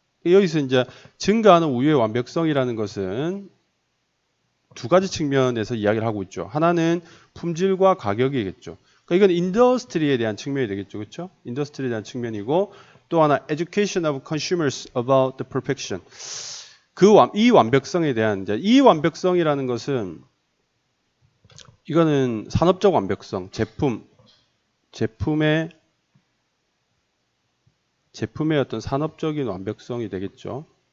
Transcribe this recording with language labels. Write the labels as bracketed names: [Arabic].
[Korean] 여기서 이제 증가하는 우유의 완벽성이라는 것은 두 가지 측면에서 이야기를 하고 있죠. 하나는 품질과 가격이겠죠. 그러니까 이건 인더스트리에 대한 측면이 되겠죠. 그렇죠? 인더스트리에 대한 측면이고 또 하나 [English] education of consumers about the perfection. [Korean] 이 완벽성에 대한 이제 이 완벽성이라는 것은 이거는 산업적 완벽성, 제품의 어떤 산업적인 완벽성이 되겠죠.